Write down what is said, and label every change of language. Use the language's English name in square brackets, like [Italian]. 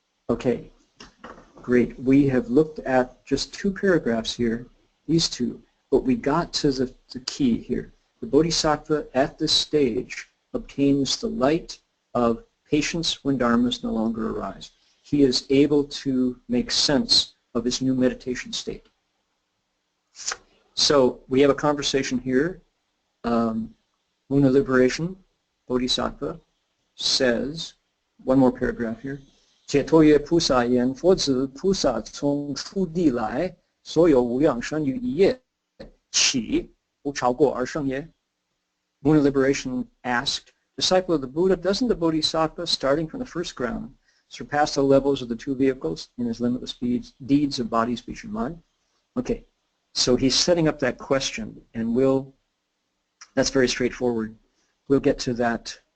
[English] Okay, great. We have looked at just 2 paragraphs here, these 2, but we got to the key here. The Bodhisattva at this stage obtains the light of patience when dharmas no longer arise. He is able to make sense of his new meditation state. So we have a conversation here. Muna Liberation, Bodhisattva, says, one more paragraph here, [Chinese] 解脱曰菩萨言，佛子菩萨从初地来，所有无量生于一夜，岂不超过而胜耶? [English] Muna Liberation asked, disciple of the Buddha, doesn't the Bodhisattva, starting from the first ground, surpass the levels of the 2 vehicles in his limitless deeds of body, speech, and mind? Okay, so he's setting up that question, and that's very straightforward. We'll get to that.